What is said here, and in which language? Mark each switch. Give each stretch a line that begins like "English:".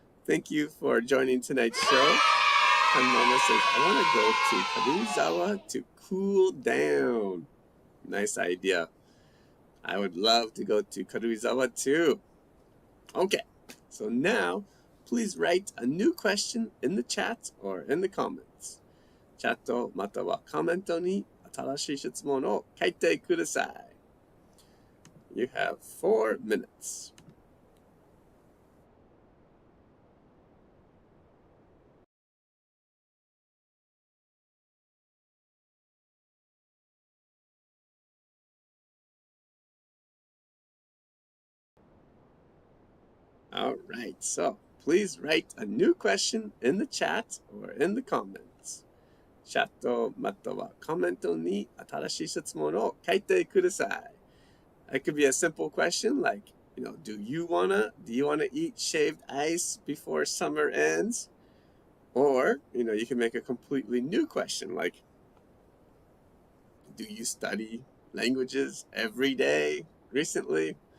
English: Thank you for joining tonight's show. And Mama says, I want to go to Karuizawa to cool down. Nice idea. I would love to go to Karuizawa too. Okay, so now please write a new question in the chat or in the comments.
Japanese: チャットまたはコメントに新しい質問を書いてください.
English: You have 4 minutes. All right, so please write a new question in the chat or in the comments.
Japanese: チャットまたはコメントに新しい質問を書いてください。
English: It could be a simple question like, do you wanna eat shaved ice before summer ends? Or, you can make a completely new question like, do you study languages every day recently?